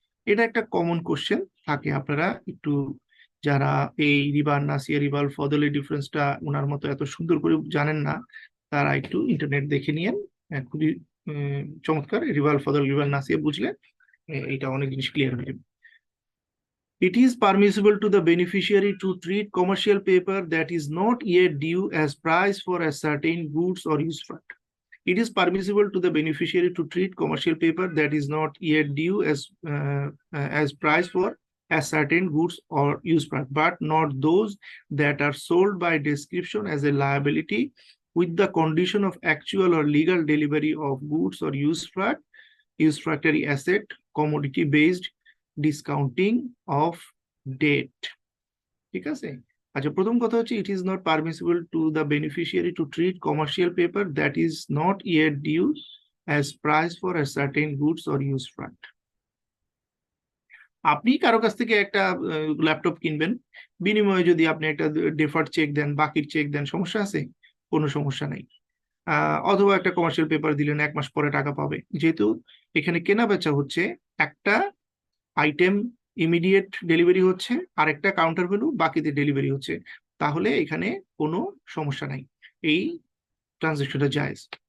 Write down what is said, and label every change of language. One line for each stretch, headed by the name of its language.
Bangla: এটা একটা common question থাকে, আপনারা একটু যারা এই রিবা আর নাসিয়া রিবা আল ফদলের ডিফারেন্সটা ওনার মতো এত সুন্দর করে জানেন না, তারা একটু ইন্টারনেট দেখে নিয়েন। খুবই চমৎকার, রিভাল ফদল রিভাল নাসিয়া বুঝলে এটা অনেক জিনিস ক্লিয়ার হয়ে যাবে।
English: It is permissible to the beneficiary to treat commercial paper that is not yet due as price for a certain goods or use fact. It is permissible to the beneficiary to treat commercial paper that is not yet due as price for a certain goods or use fact, but not those that are sold by description as a liability with the condition of actual or legal delivery of goods or usufructory asset, commodity based discounting of debt.
Bangla: ঠিক আছে? আচ্ছা, প্রথম কথা হচ্ছে
English: it is not permissible to the beneficiary to treat commercial paper that is not yet due as price for a certain goods or use fact.
Bangla: আপনি কারো কাছ থেকে একটা ল্যাপটপ কিনবেন, বিনিময়ে যদি আপনি একটা ডেফার্ড চেক দেন, বাকির চেক দেন, সমস্যা আছে? কোনো সমস্যা নাই। অথবা একটা কমার্শিয়াল পেপার দিলেন, 1 মাস পরে টাকা পাবে। যেহেতু এখানে কেনা বেচা হচ্ছে, একটা আইটেম ইমিডিয়েট ডেলিভারি হচ্ছে, আর একটা কাউন্টার ভ্যালু বাকিতে ডেলিভারি হচ্ছে, তাহলে এখানে কোনো সমস্যা নাই, এই ট্রানজাকশনটা জায়েজ।